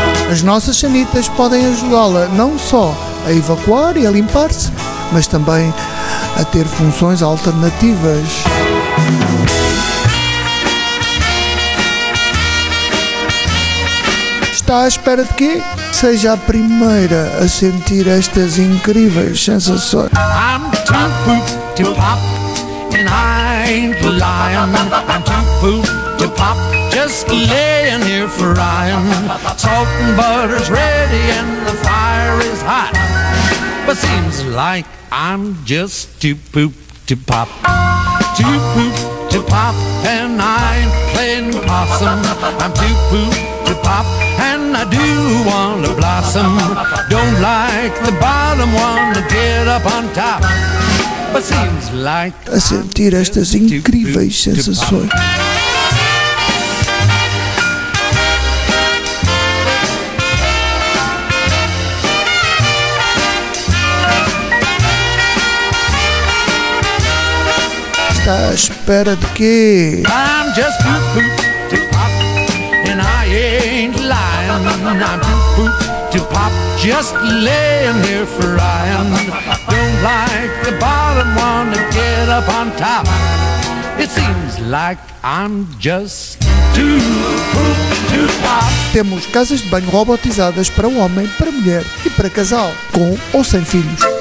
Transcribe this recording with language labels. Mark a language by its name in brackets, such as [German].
[Portuguese] As nossas sanitas podem ajudá-la não só a evacuar e a limpar-se, mas também a ter funções alternativas. À espera de quê? Seja a primeira a sentir estas incríveis sensações. [English] I'm too poop to pop, and I'm lying. I'm too poop to pop, just laying here frying. Salt and butter's ready and the fire is hot, but seems like I'm just too poop to pop. Too poop to pop, and I'm playing possum. I'm too poop to pop, I do want to blossom. Don't like the bottom, want to get up on top. But seems like [Portuguese] a sentir estas incríveis sensações. Está à espera de quê? [English] I'm just too poop to pop, and I ain't lying. I'm too poop to pop, just laying here frying. Don't like the bottom, wanna get up on top. It seems like I'm just too poop to pop. [Portuguese] Temos casas de banho robotizadas para o homem, para a mulher e para casal, com ou sem filhos.